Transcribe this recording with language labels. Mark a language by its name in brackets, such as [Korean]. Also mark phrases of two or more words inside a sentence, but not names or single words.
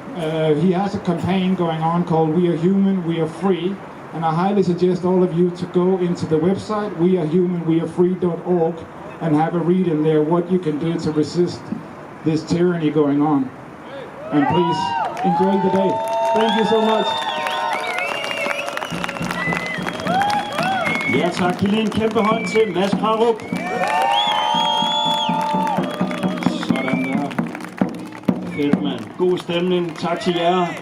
[English] He has a campaign going on called We Are Human, We Are Free, and I highly suggest all of you to go into the website wearehumanwearefree.org and have a read in there what you can do to resist this tyranny going on. And please enjoy the day. Thank you so much. [Danish] Ja tak, giv lige en kæmpe hånd til Mads Krarup. Sådan der. Fedt mand. God stemning. Tak til jer.